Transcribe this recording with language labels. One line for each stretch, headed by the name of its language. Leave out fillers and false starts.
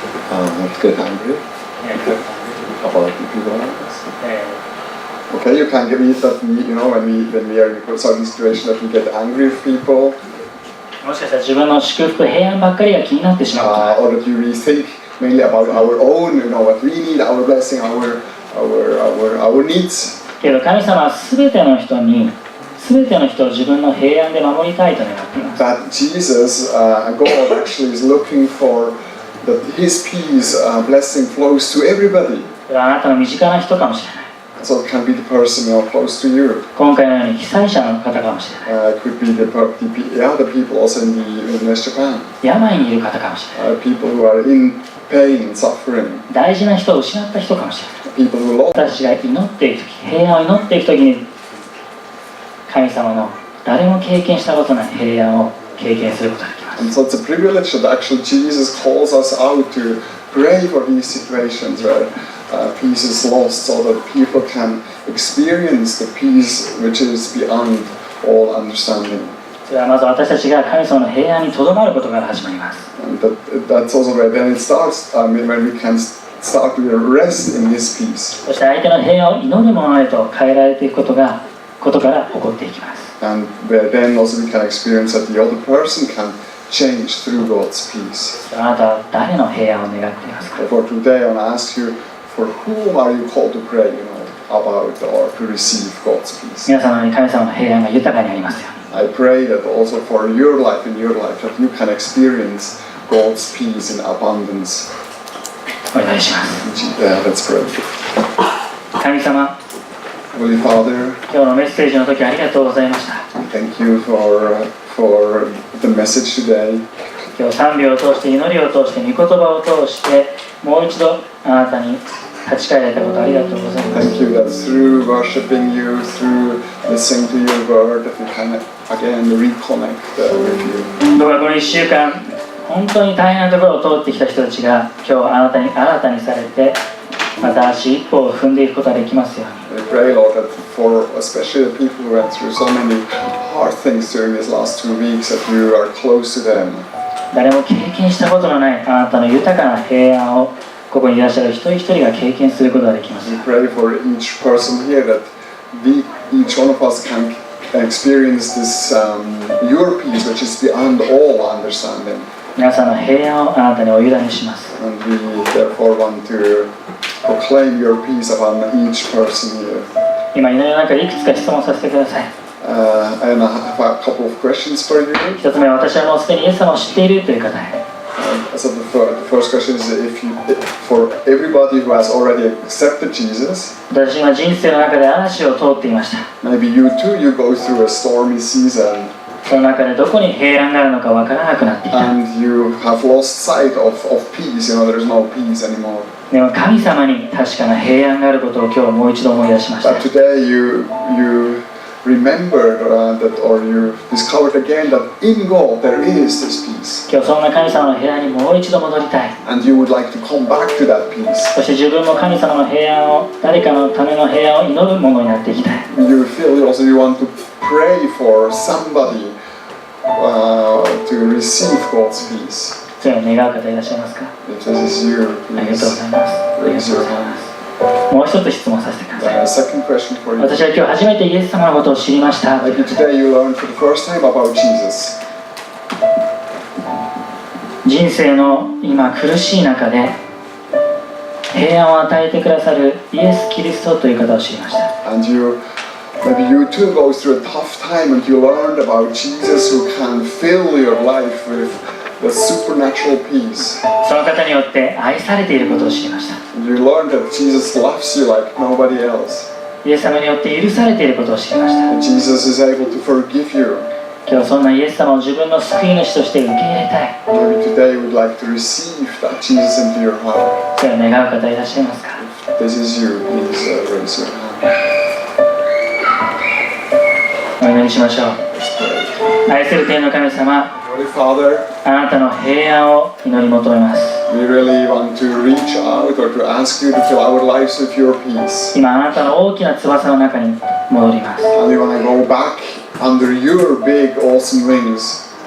English: Not get angry about the people around us. Okay, you can get me that when we are in a certain situation that we get angry with people.
Japanese: もしかしたら自分の祝福、平安ばっかりが気になってしまう。
English: Or that you really think mainly about our own, what we need, our blessing, our needs.
Japanese: けど神様は全ての人を自分の平安で守りたいと願っています。
English: That Jesus, God actually is looking for that His peace, blessing flows to everybody.
Japanese: あなたの身近な人かもしれない。
English: So it can be the person close to you.
Japanese: 今回のように被災者の方かもしれない。
English: It could be the people also in West Japan.
Japanese: 病にいる方かもしれない。
English: People who are in pain, suffering.
Japanese: 大事な人を失った人かもしれない。
English: People who lost.
Japanese: 私が祈っていくとき、平安を祈っていくときに、神様の誰も経験したことない平安を経験することができます。
English: And so it's a privilege that actually Jesus calls us out to pray for these situations where peace is lost, so that people can experience the peace which is beyond all understanding.
Japanese: それはまず私たちが神様の平安にとどまることから始まります。
English: And that's also where then it starts. When we can start to rest in His peace.
Japanese: そして相手の平安を祈るものへと変えられていくことから起こっていきます。
English: And where then also we can experience that the other person can change through God's peace.
Japanese: あなたは誰の平安を願っていますか？
English: For today, I want to ask you, for whom are you called to pray, about or to receive God's peace?
Japanese: 皆様に神様の平安が豊かにありますように。
English: I pray that also for your life, that you can experience God's peace in abundance.
Japanese: お祈りします。
English: Let's pray.
Japanese: 神様、
English: Holy Father,
Japanese: 今日のメッセージの時ありがとうございました。
English: thank you for the message today.
Japanese: 今日賛美を通して、祈りを通して、御言葉を通して、もう一度あなたに立ち返られたことありがとうございます。
English: Thank you that through worshiping you, through listening to your word, that we can again reconnect with you.
Japanese: どうかこの1週間、本当に大変なところを通ってきた人たちが、今日あなたに新たにされて、また足一歩を踏んでいくことができますように。
English: We pray, Lord, that for especially the people who went through so many hard things during these last 2 weeks, that you are close to them.
Japanese: 誰も経験したことのないあなたの豊かな平安をここにいらっしゃる一人一人が経験することができます。
English: We pray for each person here that each one of us can experience this your peace, which is beyond all understanding.
Japanese: 皆さんの平安をあなたにお委ねします。
English: And we therefore want to proclaim your peace upon each person here.
Japanese: 今祈りの中でいくつか質問させてください。
English: And I have a couple of questions for you.
Japanese: 一つ目は私はもうすでにイエス様を知っているという方へ。
English: So the first question is for everybody who has already accepted Jesus.
Japanese: 私は人生の中で嵐を通っていました。
English: Maybe you too, you go through a stormy season.
Japanese: その中でどこに平安があるのかわからなくなってきた。
English: And you have lost sight of peace, there is no peace anymore.
Japanese: でも神様に確かな平安があることを今日もう一度思い出しました。
English: But today you remembered that, or you discovered again that in God there is this peace,
Japanese: 今日そんな神様の平安にもう一度戻りたい。
English: and you would like to come back to that peace.
Japanese: そして自分も神様の平安を、誰かのための平安を祈るものになっていきたい。
English: You feel also you want to pray for somebody to receive God's peace.
Japanese: そういう願う方いらっしゃいますか？
English: If this is you,
Japanese: ありがとうご
English: please
Japanese: ざいます。ありがとうございます。もう一つ質問させてください。
English: second question for you.
Japanese: 私は今日初めてイエス様のことを知りました。
English: Maybe today you learned for the first time about Jesus.
Japanese: 人生の今苦しい中で平安を与えてくださるイエス・キリストという方を知りました。
English: And maybe you too go through a tough time and you learned about Jesus who can fill your life with the supernatural peace.
Japanese: その方によって愛されていることを知りました。
English: You learned that Jesus loves you like nobody else.
Japanese: イエス様によって許されていることを知りました。
English: And Jesus is able to forgive you.
Japanese: 今日そんなイエス様を自分の救い主として受け入れたい。
English: Maybe today you would like to receive that Jesus into your heart.
Japanese: それを願う方いらっしゃいますか？
English: If this is you, please raise your hand.
Japanese: お祈りしましょう。
English: Let's pray.
Japanese: 愛する天の神様、
English: Holy Father,
Japanese: あなたの平安を祈り求めます。
English: we really want to reach out or to ask you to fill our lives with your peace.
Japanese: 今あなたの大きな翼の中に戻ります。
English: And we want to go back under your big, awesome wings.